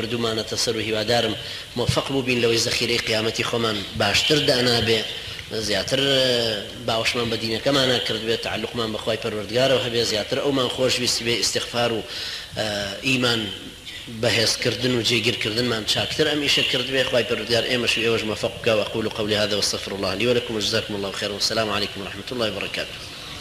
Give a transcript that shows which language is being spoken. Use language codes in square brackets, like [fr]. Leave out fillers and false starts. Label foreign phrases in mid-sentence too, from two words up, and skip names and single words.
[ckb] بردومانەتە سەر و هیوادارم موفق بووبین لەوەی زەخیرەی قیامەتی خۆمان باشتر دانابێ زیاتر باوشمان بەدینەکەمانە کردبێت تعلقمان بەخوای پەروەردگارەوە هەبێ زیاتر ئەومان خۆشویستی بێ ئیستیغفار و ئیمان بەهێزکردن و جێگیرکردنمان چاکتر ئەمیشە کردبێ خوای پەروەردگار ئێمەش و ئێوەش موفق بکە [ar] وأقول قولي هذا واستغفر الله لي ولكم وجزاكم الله خيرا والسلام عليكم ورحمة الله وبركاته